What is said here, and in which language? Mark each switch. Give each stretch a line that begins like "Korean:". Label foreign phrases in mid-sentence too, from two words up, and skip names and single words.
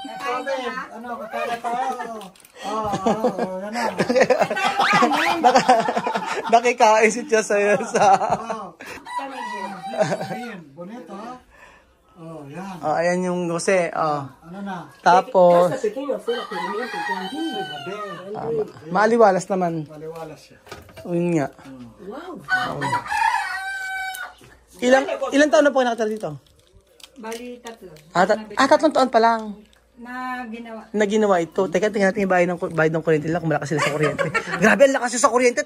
Filipino: Nakikain si Tia sa'yo sa... Bonito ha? yan. Oh, ayan yung Jose. Oh. Ano na? Tapos,
Spanish: Ese pequeño fue lo que vinieron con
Filipino: maaliwalas naman. Maliwalas siya. Yun nga. Wow. Ilang taon na po nakatira dito? Bali, 3. Tatlong taon pa lang Na ginawa. na ginawa ito. Teka, tingnan natin yung bayad ng kuryente nila kung malakas sila sa kuryente. Grabe, ang lakas sa kuryente.